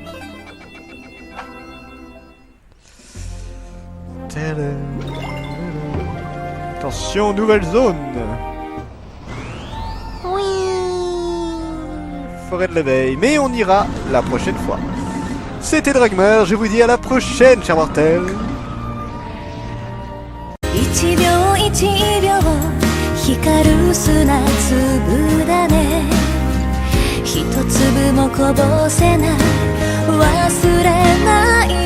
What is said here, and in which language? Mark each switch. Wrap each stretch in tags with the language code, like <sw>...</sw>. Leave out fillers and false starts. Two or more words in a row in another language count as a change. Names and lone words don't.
<fr>Attention, nouvelle zone. Oui. Forêt de l'éveil, mais on ira la prochaine fois. C'était Dragmer, je vous dis à la prochaine, chers mortels.</fr> <ja>一秒一秒光る砂粒だね一粒もこぼせない忘れない</ja>